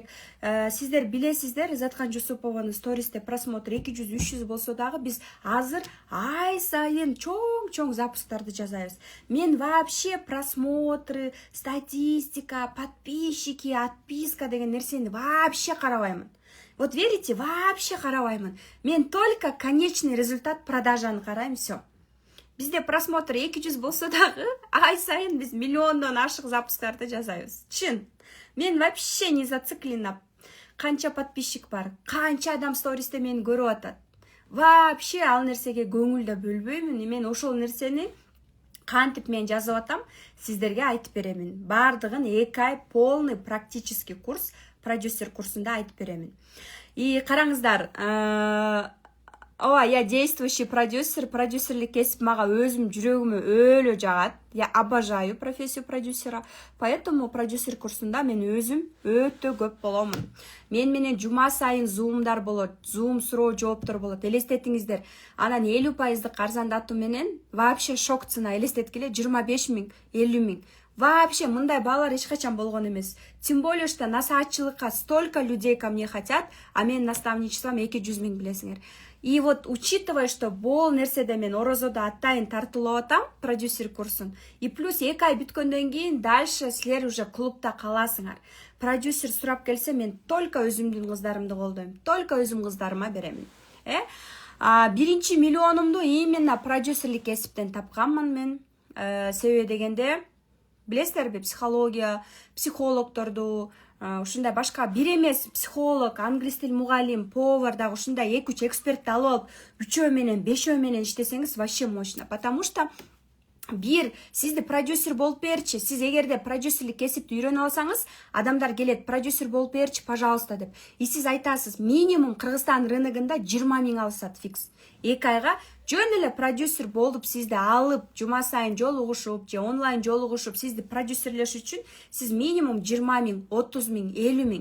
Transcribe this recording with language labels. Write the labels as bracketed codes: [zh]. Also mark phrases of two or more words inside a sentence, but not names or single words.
[ky] Сиздер билесиздер, Ызаткан Жусупованын стористе просмотр 200-300 болсо дагы биз азыр ай сайын чоң запусктарды жасайбыз. Мен вообще [ru] просмотры, статистика, подписчики, отписка [ky] деген нерсени вообще карабаймын. [ru] Вот верите, вообще карабаймын. [ky] Мен [ru] только конечный результат [ky] продажаны карайм, всё. Бизде просмотр 200 болсо дагы ай сайын биз миллиондон ашык запусктарды жасайбыз. Чын. Мен [ru] вообще не зациклена. [ky] Канча подписчик бар, канча адам стористе мени көрүп атат. Вообще ал нерсеге көңүл да бөлбөймүн. Мен ошол нерсени кантип мен жазып атам, сиздерге айтып беремин. Бардыгын 2 ай [ru] полный практический курс, [ky] продюсер курсунда айтып беремин. И караңыздар, [ru] я действующий продюсер, [ky] продюсерлик кесип мага өзүм жүрөгүмө өлө жагат. [ru] Я обожаю профессию продюсера, поэтому [ky] продюсер курсунда мен өзүм өтө көп боломун. Мен менен жума сайын зумдар болот, зум суроо жооптор болот. Элестетиңиздер, анан 50% арзандатуу менен [ru] вообще шок цена, [ky] элестеткиле 25 000, 50 000. Вообще мындай баалар эч качан болгон эмес. [ru] Тем более, что насаатчылыкка столько людей ко мне хотят, а мен наставничеством 200 000 билесиңер. И вот учитывая, что [ky] бул нерседе мен орозодо атайын тартуулап атам продюсер курсун, [ru] и плюс [ky] 2 ай бүткөндөн кийин дальше силер уже клубта каласыңар. Продюсер сурап келсе, мен только өзүмдүн кыздарымды колдойм, только өзүм кыздарыма беремин. Биринчи миллионумду именно продюсерлик кесиптен тапканмын мен. Себеби дегенде, билесиздерби, психология, психологторду, ушундай башка бир эмес психолог, англис тил мугалим, повар дагы ушундай 2-3 экспертти алып алып 3 менен 5 менен иштесеңиз вообще мощно. [ru] Потому что [ky] бир сизди продюсер болуп берчи. Сиз эгерде продюсерлик кесипти үйрөнүп алсаңыз, адамдар келет, продюсер болуп берчи, пожалуйста деп. И сиз айтасыз, минимум Кыргызстан рыногунда 20 000 алышат фикс. 2 айга жөн эле продюсер болуп сизди алып, жума сайын жолугушуп же онлайн жолугушуп сизди продюсерлеш үчүн сиз минимум 20 000, 30 000, 50 000.